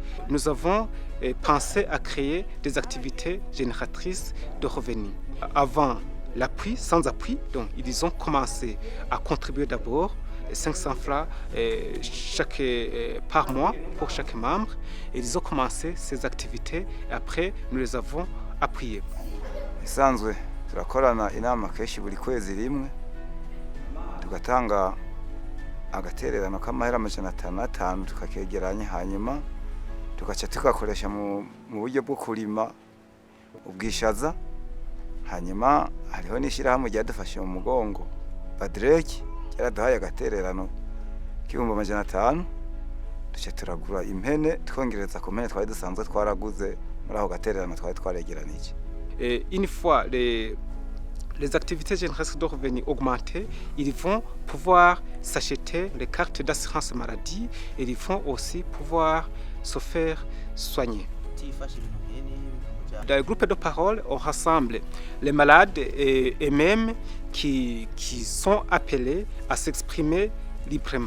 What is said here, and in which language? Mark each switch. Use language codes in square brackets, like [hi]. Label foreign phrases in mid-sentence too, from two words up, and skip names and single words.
[fr] Nous avons pensé à créer des activités génératrices de revenus. Avant l'appui, sans appui, donc ils ont commencé à contribuer d'abord 500 francs par mois pour chaque membre. Et ils ont commencé ces activités et après nous les avons appuyées. [rn] Isanzwe turakorana inama kenshi buri kwezi rimwe tugatanga agatererano k'amahera 500 tukakegeranya hanyuma tugaca tugakoresha mu buryo bwo kurima ubwishaza hanyuma hariho n'ishirahamwe ryadufashe mu mugongo Badreki yaraduhaye agatererano k'ibihumbi 500 duce turagura impene twongereza ku mpene twari dusanzwe twaraguze muri aho gatererano twari twaregeranije. [fr] Et une fois les activités génératrices de revenus augmentées, ils vont pouvoir s'acheter les cartes d'assurance maladie et ils vont aussi pouvoir se faire soigner. Dans le groupe de parole, on rassemble les malades et même qui sont appelés à s'exprimer librement.